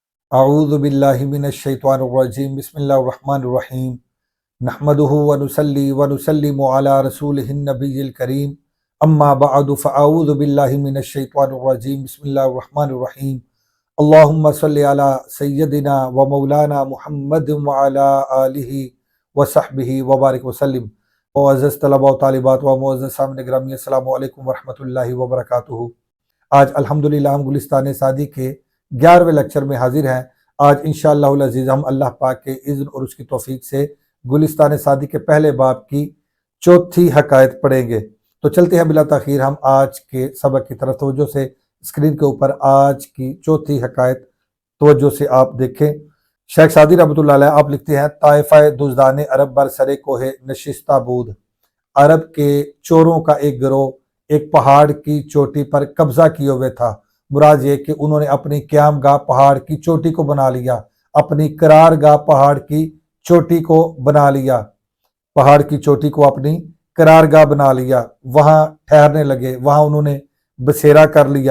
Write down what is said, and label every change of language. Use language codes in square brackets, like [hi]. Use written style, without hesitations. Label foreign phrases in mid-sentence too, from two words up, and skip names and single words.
[ar] اعوذ باللہ من الشیطان الرجیم بسم اللہ الرحمن الرحیم نحمدہ ونصلی ونسلم علی رسولہ النبی الکریم اما بعد فاعوذ باللہ من الشیطان الرجیم بسم اللہ الرحمن الرحیم اللہم صلی علی سیدنا و مولانا محمد وعلی آلہ وصحبہ وبارک وسلم۔ [ur] معزز طلباء و طالبات و معزز سامعین گرامی، [ar] السلام علیکم ورحمۃ اللہ وبرکاتہ۔ [ur] آج الحمدللہ ہم گلستان سعدی کے 11ویں لیکچر میں حاضر ہیں۔ آج [ar] انشاءاللہ العزیز [ur] ہم اللہ پاک کے اذن اور اس کی توفیق سے گلستان سعدی کے پہلے باب کی چوتھی حکایت پڑھیں گے۔ تو چلتے ہیں بلا تاخیر ہم آج کے سبق کی طرف۔ توجہ سے اسکرین کے اوپر آج کی چوتھی حکایت توجہ سے آپ دیکھیں۔ [fa] شیخ سعدی [ar] رحمۃ اللہ علیہ [ur] آپ لکھتے ہیں، [fa] طائفہ دزدان عرب بر سر کوہ نشستہ بود۔ [ur] عرب کے چوروں کا ایک گروہ ایک پہاڑ کی چوٹی پر قبضہ کیے ہوئے تھا۔ مراد یہ کہ انہوں نے اپنی قیام گاہ پہاڑ کی چوٹی کو بنا لیا، اپنی قرار گاہ پہاڑ کی چوٹی کو بنا لیا، پہاڑ کی چوٹی کو اپنی قرار گاہ بنا لیا، وہاں ٹھہرنے لگے، وہاں انہوں نے بسیرا کر لیا۔